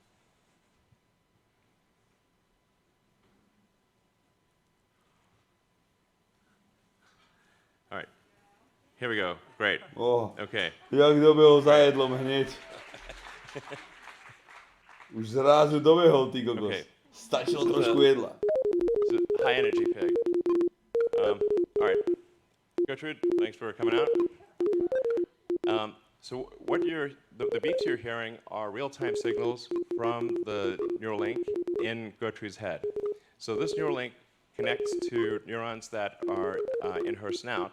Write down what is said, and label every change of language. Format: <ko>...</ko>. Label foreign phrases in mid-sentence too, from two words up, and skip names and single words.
<en>All right, here we go. Great. Oh, Okay.</en> <sk>jak dobehol za jedlom hneď. Už zrazu dobehol, ty kokos.</sk> <en>Okay.</en> <sk>Stačilo trošku jedla.</sk> <en>It's a high energy pig. All right, Gertrude, thanks for coming out. So what the beeps you're hearing are real-time signals from the Neuralink in Gertrude's head. So this Neuralink connects to neurons that are in her snout.</en>